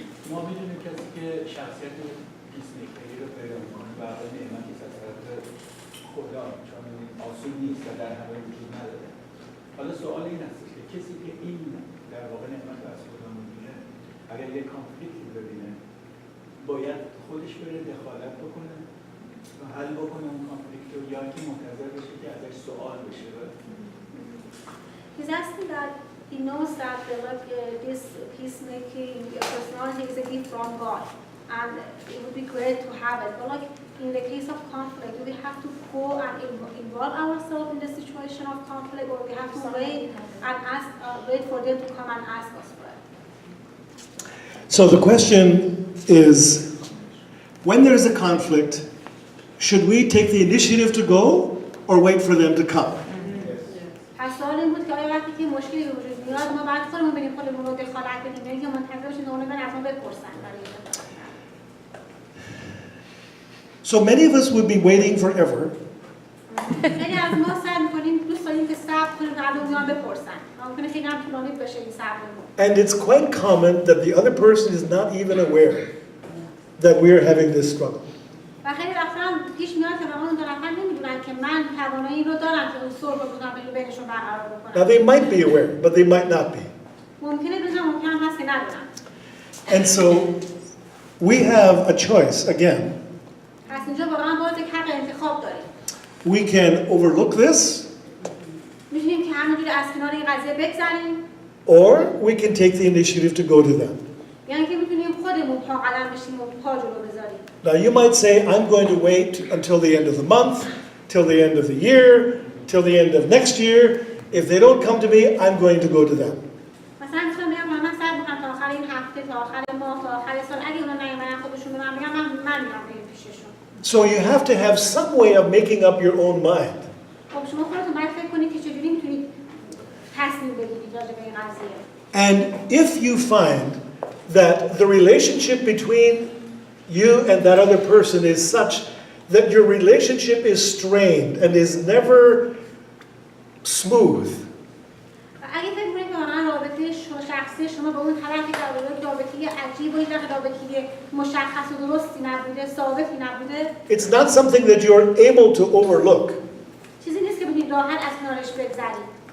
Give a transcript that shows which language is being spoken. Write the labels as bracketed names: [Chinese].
[Persian] ما می‌دونیم کسی که شخصیت پیسمیکری رو پیدا می‌کنه و نعمتی از طرف خدا چون آسون نیست و در همه وجود نداره. حالا سوال این است که کسی که این در واقع نعمت رو از خدا می‌بینه اگر یک کانفلیکتی ببینه باید خودش بره دخالت بکنه و حل بکنه اون کانفلیکت رو یا اینکه منتظر بشه که ازش سوال بشه. [English] He's asking that he knows that this peacemaking personality is a gift from God, and it would be great to have it. But like in the case of conflict, do we have to go and involve ourselves in the situation of conflict, or we have to wait and wait for them to come and ask us for it? So the question is, when there is a conflict, should we take the initiative to go or wait for them to come? [Persian] سوال این بود که آیا وقتی که مشکلی به وجود میاد ما باید خودمون بریم خودمون رو دخالت بدیم یا اینکه منتظر باشیم اونها برن از ما بپرسن برای [English] So many of us would be waiting forever. [Persian] خیلی از ما سعی می‌کنیم دوست داریم که صبر کنیم تا اونها بپرسن. ممکنه خیلی هم طولانی بشه این صبر. [English] And it's quite common that the other person is not even aware that we are having this struggle. [Persian] و خیلی وقتا هم پیش میاد که واقعا اون دو نفر نمیدونن که من توانایی رو دارم که اون صلح رو بینشون برقرار بکنم. [English] Now they might be aware, but they might not be. [Persian] ممکنه بدونن ممکنه هست که ندونن. [English] And so we have a choice again. [Persian] پس اینجا واقعا باز یک حق انتخاب داریم. [English] We can overlook this. [Persian] می‌تونیم که همونجوری از کنار این قضیه بگذریم. [English] Or we can take the initiative to go to them. [Persian] یعنی که می‌تونیم خودمون پا قدم بشیم و پا جلو بذاریم. [English] Now you might say, I'm going to wait until the end of the month till the end of the year, till the end of next year. If they don't come to me, I'm going to go to them. [Persian] مثلا میتونم بگم من سعی میکنم تا آخر این هفته تا آخر ماه تا آخر سال اگه اونا نیومدن خودشون به من بگم من میرم بریم پیششون. [English] So you have to have some way of making up your own mind. [Persian] خب شما خودتون باید فکر کنید که چجوری میتونید تصمیم بگیرید راجع به این قضیه. [English] And if you find that the relationship between you and that other person is such that your relationship is strained and is never smooth, [Persian] اگه فکر کنید که واقعا رابطه شخصی شما با اون طرف رابطه عجیب و این رابطه مشخص و درستی نبوده، ثابتی نبوده، [English] it's not something that you're able to overlook, [Persian] چیزی نیست که بتونید راحت از کنارش بگذرید.